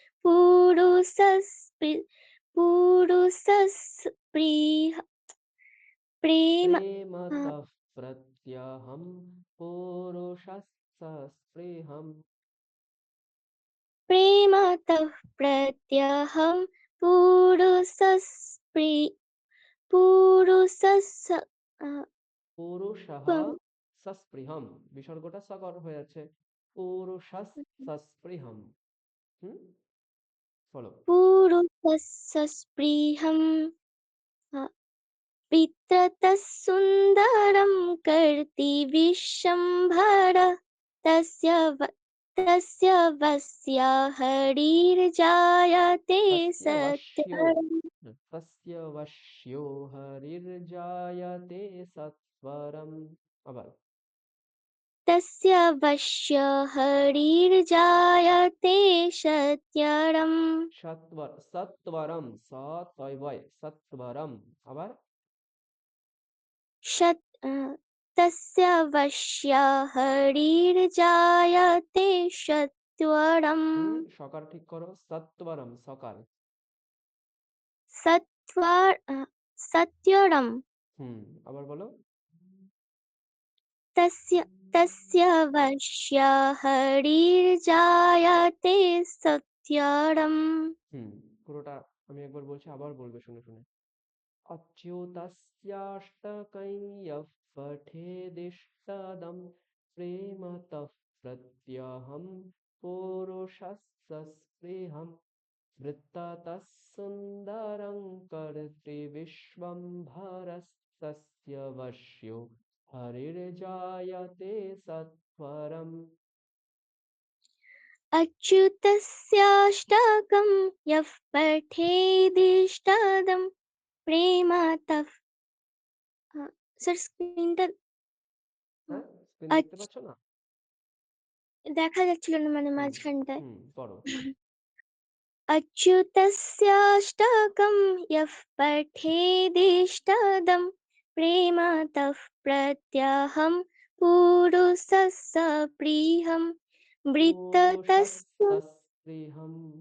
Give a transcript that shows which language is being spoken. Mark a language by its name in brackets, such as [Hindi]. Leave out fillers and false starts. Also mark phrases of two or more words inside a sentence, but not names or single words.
[Sanskrit] प्रेमतः प्रत्यहं पुरुषस्सस्पृहम्। प्रेमतः प्रत्यहं পুরুষः সস্পৃহম, [Bangla] বিসর্গটা সকর হয়ে যাচ্ছে, পুরুষস্সস্পৃহম। ফলো। [Sanskrit] पुरुषस्सस्पृहं वित्ततः सुन्दरं कर्तृविश्वम्भर तस्य वश्या हरिर्जायते सत्वरम्। তস্য বশ্যো হরির্জায়তে সত্বরম। আবার तस्य वश्य हरिर्जायते सत्यरम् সত্বরম সত্বরম। আবার तस्य वश्य हरिर्जायते सत्वरम् [Bangla] সকার ঠিক করো, সত্বরম সকার। [Sanskrit] सत्यरम् [Bangla] আবার বলো। [Sanskrit] तस्य वश्य हरिर्जायते सत्यरम् [Bangla] পুরোটা আমি একবার বলছি, আবার বলবে শুনে শুনে। [Sanskrit] অচ্যুতস্যাষ্টকং ইয়ঃ পঠেদিষ্টদম প্রেমতঃ প্রত্যহং পুরুষস্য স্পৃহং বৃত্ততঃ সুন্দরং কর্তৃবিশ্বম্ভরস্তস্য বশ্যো হরির্জায়তে সত্বরম। अच्युतस्याष्टकं यः पठेदिष्टदं प्रेमतः [Bangla] স্যার স্ক্রিনটা হ্যাঁ, স্ক্রিন দেখতে পাচ্ছ না? দেখা যাচ্ছিল না মানে মাঝখানটায়। পড়ো। [Sanskrit] अच्युतस्याष्टकं यः पठेदिष्टदं प्रेमतः प्रत्यहं पुरुषस्य प्रियं পুরুষস্য